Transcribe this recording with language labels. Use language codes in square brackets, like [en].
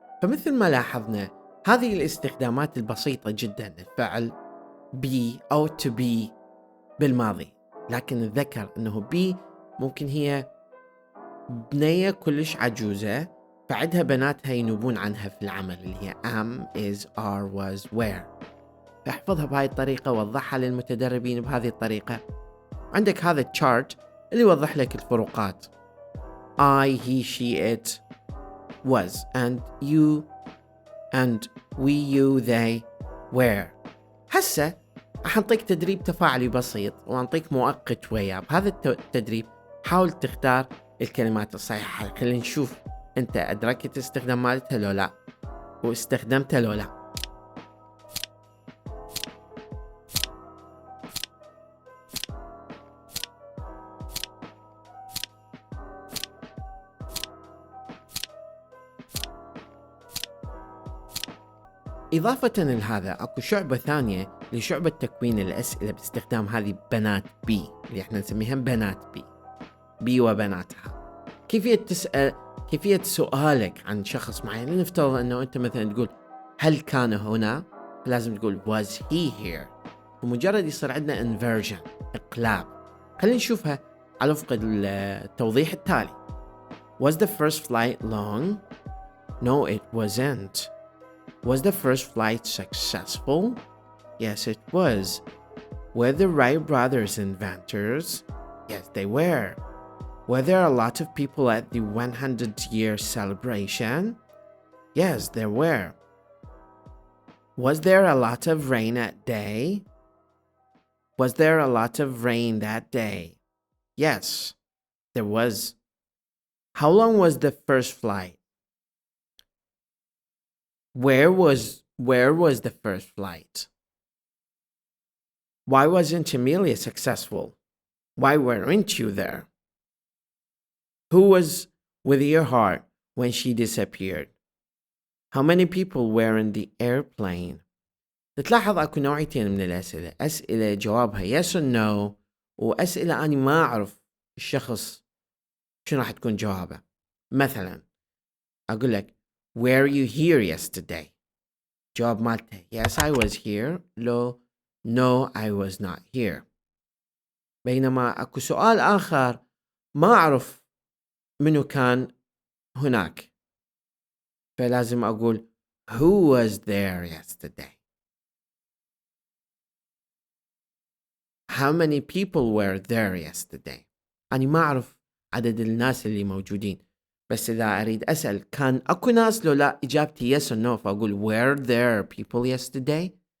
[ar] فمثل ما لاحظنا هذه الاستخدامات البسيطة جدا، الفعل be أو to be بالماضي، لكن نذكر أنه be ممكن هي بنية كلش عجوزة فعدها بناتها ينوبون عنها في العمل، اللي هي am is are was were. فاحفظها بهاي الطريقة، وضحها للمتدربين بهذه الطريقة. عندك هذا الchart اللي يوضح لك الفروقات [en] I, he, she, it, was and you and we, you, they, were. [ar] هسه راح نعطيك تدريب تفاعلي بسيط ونعطيك مؤقت وياه. بهذا التدريب حاول تختار الكلمات الصحيحة. خلينا نشوف أنت أدركت استخدام مالتها لو لا، واستخدمتها لو لا. إضافة لهذا أكو شعبة ثانية لشعبة تكوين الأسئلة باستخدام هذه بنات بي اللي احنا نسميها بنات بي وبناتها. كيفية سؤالك عن شخص معين، لنفترض أنه أنت مثلا تقول هل كان هنا، لازم تقول [en] was he here. [ar] ومجرد يصير عندنا inversion إقلاب. خلينا نشوفها على وفق التوضيح التالي. [en] Was the first flight long? No, it wasn't. Was the first flight successful? Yes, it was. Were the Wright brothers inventors? Yes, they were. Were there a lot of people at the 100-year celebration? Yes, there were. Was there a lot of rain that day? Was there a lot of rain that day? Yes, there was. How long was the first flight? Where was the first flight? Why wasn't Amelia successful? Why weren't you there? Who was with your heart when she disappeared? How many people were in the airplane? [ar] تلاحظ أكو نوعيتين من الأسئلة، أسئلة جوابها [en] yes or no، [ar] وأسئلة أنا ما أعرف الشخص شنو راح تكون جوابه. مثلا أقول لك [en] were you here yesterday؟ [ar] جواب مالته [en] yes I was here، [ar] لو [en] no I was not here. [ar] بينما أكو سؤال آخر ما أعرف منو كان هناك، فلازم أقول [en] who was there yesterday. How many people were there yesterday؟ [ar] أنا ما أعرف عدد الناس اللي موجودين، بس إذا أريد أسأل كان أكو ناس لو لا، إجابتي [en] yes or no، [ar] فأقول [en] were there people yesterday.